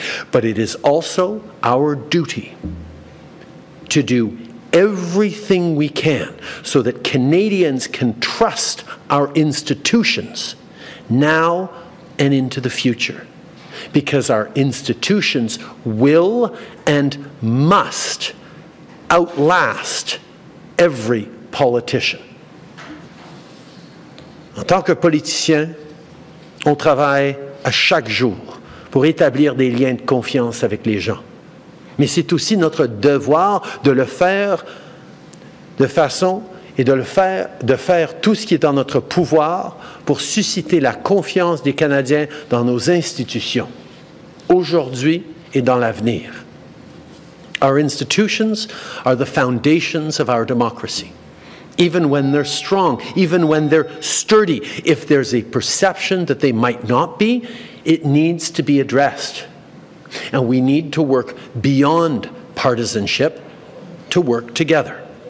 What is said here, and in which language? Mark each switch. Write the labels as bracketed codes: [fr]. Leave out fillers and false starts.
[en] But it is also our duty to do everything we can so that Canadians can trust our institutions now and into the future. Because our institutions will and must outlast every politician. [fr] En tant que politicien, on travaille à chaque jour pour établir des liens de confiance avec les gens. Mais c'est aussi notre devoir de le faire de façon et de faire tout ce qui est en notre pouvoir pour susciter la confiance des Canadiens dans nos institutions, aujourd'hui et dans l'avenir. [en] Our institutions are the foundations of our democracy. Even when they're strong, even when they're sturdy, if there's a perception that they might not be, it needs to be addressed. And we need to work beyond partisanship to work together.